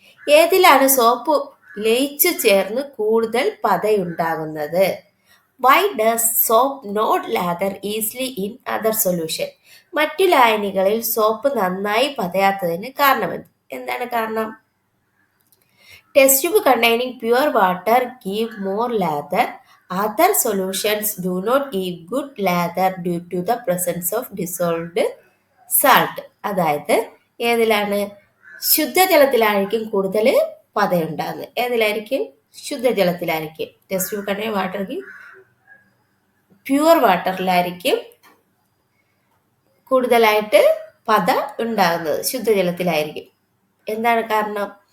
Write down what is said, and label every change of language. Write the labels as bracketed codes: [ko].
[ml] ഏതിലാണ് സോപ്പ് ലയിച്ചു ചേർന്ന് കൂടുതൽ പതയുണ്ടാകുന്നത്? [en] Why does soap not lather easily in other solution? [ml] മറ്റു ലായനികളിൽ സോപ്പ് നന്നായി പതയാത്തതിന് കാരണമെന്ത്? എന്താണ് കാരണം? [en] Test tube containing pure water give more lather. Other solutions do not give good lather due to the presence of dissolved salt. [ml] അതായത് ഏതിലാണ്? ശുദ്ധജലത്തിലായിരിക്കും കൂടുതൽ പതയുണ്ടാകുന്നത്. ഏതിലായിരിക്കും? ശുദ്ധജലത്തിലായിരിക്കും. [en] test tube containing water [ml] pure വാട്ടറിലായിരിക്കും കൂടുതലായിട്ട് പത ഉണ്ടാകുന്നത്, ശുദ്ധജലത്തിലായിരിക്കും. എന്താണ് കാരണം?